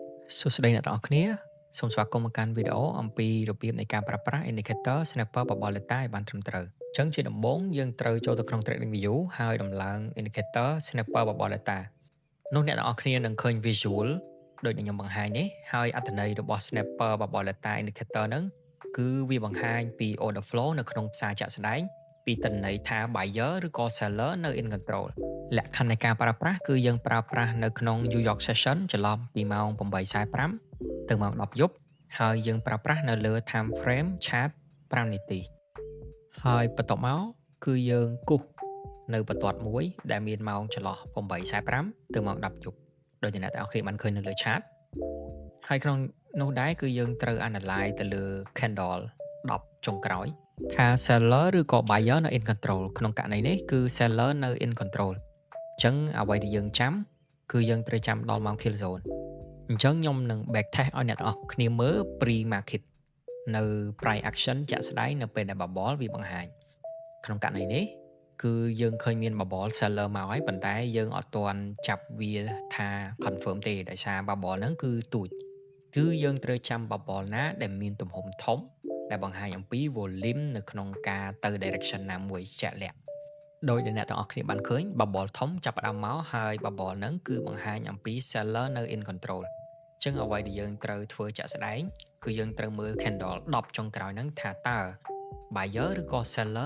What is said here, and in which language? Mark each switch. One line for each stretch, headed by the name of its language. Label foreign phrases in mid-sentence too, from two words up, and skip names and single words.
Khmer: សួស្តីអ្នកទាំងអស់គ្នាសូមស្វាគមន៍មកកាន់វីដេអូអំពីរបៀបនៃការប្រើប្រាស់
English: indicator snapper
Khmer: បបរ data ឲ្យបានត្រឹមត្រូវអញ្ចឹងជាដំបូងយើងត្រូវចូលទៅក្នុង TradingView ហើយដំឡើង
English: indicator snapper
Khmer: បបរ data នោះអ្នកទាំងអស់គ្នានឹងឃើញ visual ដូចដែលខ្ញុំបង្ហាញនេះហើយអត្ថន័យរបស់ snapper បបរ
English: data indicator
Khmer: ហ្នឹងគឺវាបង្ហាញពី
English: order flow
Khmer: នៅ ក្នុងផ្សារជាក់ស្ដែងពីទិន្នន័យថា buyer ឬក៏ seller នៅ
English: in control
Khmer: លក្ខខណ្ឌនៃការប្រើប្រាស់គឺយើង ប្រើប្រាស់នៅក្នុង New York Session ចន្លោះពីម៉ោង8:45ទៅម៉ោង10យប់ហើយយើងប្រើប្រាស់នៅលើ
English: time frame chart
Khmer: 5 នាទីហើយបន្ទាប់មកគឺយើងគូសនៅបន្ទាត់មួយដែលមានម៉ោងចន្លោះ8:45ទៅម៉ោង10យប់ដោយដែលអ្នកទាំងអស់គ្នាបានឃើញនៅលើ chart ហើយក្នុងនោះដែរគឺយើងត្រូវ analyze ទៅលើ candle 10ចុងក្រោយ ថា seller ឬក៏ buyer នៅ
English: in control
Khmer: ក្នុងករណីនេះគឺ seller នៅ
English: in control
Khmer: អញ្ចឹងអ្វីដែលយើងចាំគឺយើងត្រូវចាំដល់ម៉ោង
English: kill zone
Khmer: អញ្ចឹងខ្ញុំនឹង
English: back test
Khmer: ឲ្យអ្នកទាំងអស់គ្នាមើល
English: pre market
Khmer: នៅ
English: price action
Khmer: ជាក់ស្ដែងនៅពេលដែល bubble វាបង្ហាញក្នុងករណីនេះគឺយើងឃើញមាន
English: bubble seller
Khmer: មកហើយប៉ុន្តែយើងអត់ទាន់ចាប់វាថា confirm ទេដោយសារ bubble ហ្នឹងគឺទូចគឺយើងត្រូវចាំ bubble ណាដែលមានទំហំធំដែលបង្ហាញអំពី volume នៅក្នុងការទៅ direction ណាមួយជាក់លាក់ដោយដែលអ្នកទាំងអស់គ្នាបានឃើញ bubble ធំចាប់ផ្ដើមមកហើយ bubble ហ្នឹងគឺបង្ហាញអំពី seller នៅ
English: in control
Khmer: អញ្ចឹងអ្វីដែលយើងត្រូវធ្វើជាក់ស្ដែងគឺយើងត្រូវមើល candle 10ចុងក្រោយហ្នឹងថាតើ buyer ឬក៏ seller